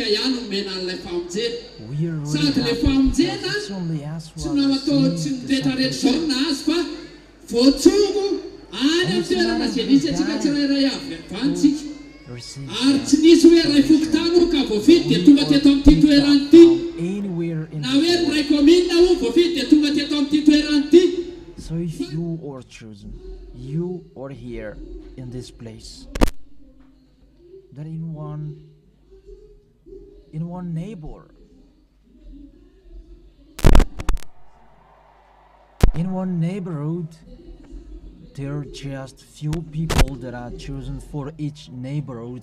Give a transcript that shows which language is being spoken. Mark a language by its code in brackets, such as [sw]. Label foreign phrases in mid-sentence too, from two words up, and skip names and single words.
[mg] ihany nomena an'ilay famonjena sady ilay famonjena tsy namatao tsy nitretraretra izao na azy fa voatsongo any amin'ny toerana izay nisy atsika tsirairay avy vantsika ary tsy nisy hoe ray fokotany ka voafidy dia tonga teto amin'ity toerany ity na hoe ray commune ho voafidy dia tonga teto amin'ity toerany ity. [en] So if you are chosen, you are here in this place. That in one neighbor, in one neighborhood, there are just few people that are chosen for each neighborhood.